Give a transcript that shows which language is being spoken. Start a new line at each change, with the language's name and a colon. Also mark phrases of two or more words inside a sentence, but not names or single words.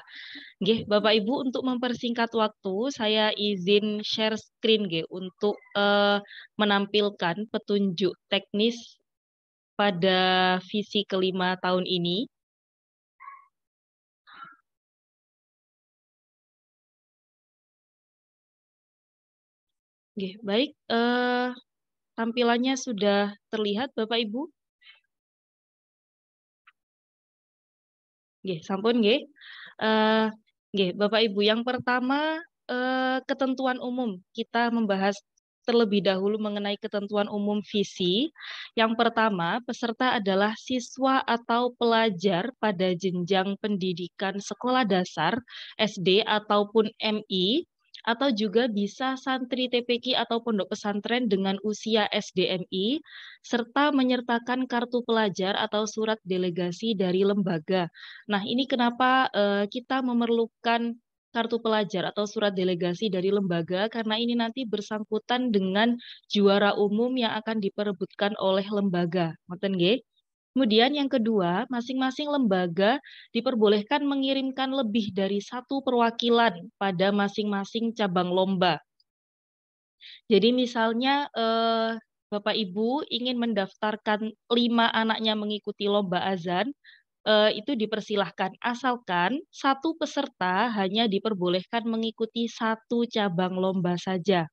Indonesian: Nggih, Bapak Ibu, untuk mempersingkat waktu, saya izin
English: share screen
Indonesian: nggih untuk menampilkan petunjuk teknis pada visi kelima tahun ini. Nggih, baik, tampilannya sudah terlihat Bapak Ibu?
Javanese: Nggih, sampun nggih.
Indonesian: Nggih, Bapak Ibu, yang pertama ketentuan umum. Kita membahas terlebih dahulu mengenai ketentuan umum visi. Yang pertama, peserta adalah siswa atau pelajar pada jenjang pendidikan sekolah dasar, SD ataupun MI, atau juga bisa santri TPQ atau pondok pesantren dengan usia SDMI, serta menyertakan kartu pelajar atau surat delegasi dari lembaga. Nah, ini kenapa kita memerlukan kartu pelajar atau surat delegasi dari lembaga, karena ini nanti bersangkutan dengan juara umum yang akan diperebutkan oleh lembaga.
Javanese: Ngoten nggih?
Indonesian: Kemudian yang kedua, masing-masing lembaga diperbolehkan mengirimkan lebih dari satu perwakilan pada masing-masing cabang lomba. Jadi misalnya Bapak Ibu ingin mendaftarkan 5 anaknya mengikuti lomba azan, itu dipersilahkan, asalkan satu peserta hanya diperbolehkan mengikuti satu cabang lomba saja.